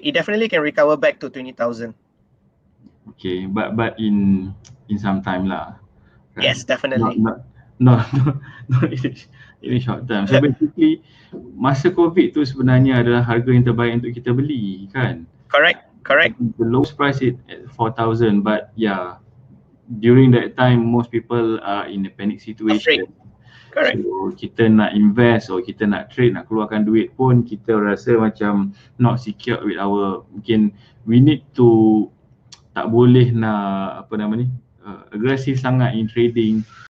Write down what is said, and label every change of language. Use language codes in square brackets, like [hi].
[en] It definitely can recover back to 20,000. Okay, but in some time lah, kan? Yes, definitely. Not in short term. [ms] So basically masa COVID tu sebenarnya adalah harga yang terbaik untuk kita beli, kan? [en] Correct. The lowest price it at 4,000, but yeah, during that time most people are in a panic situation. Afraid. Correct. [ms] So kita nak invest or kita nak trade, nak keluarkan duit pun kita rasa macam [en] not secure with our, [ms] mungkin [en] we need to, [ms] tak boleh nak apa nama ni, agresif sangat in trading.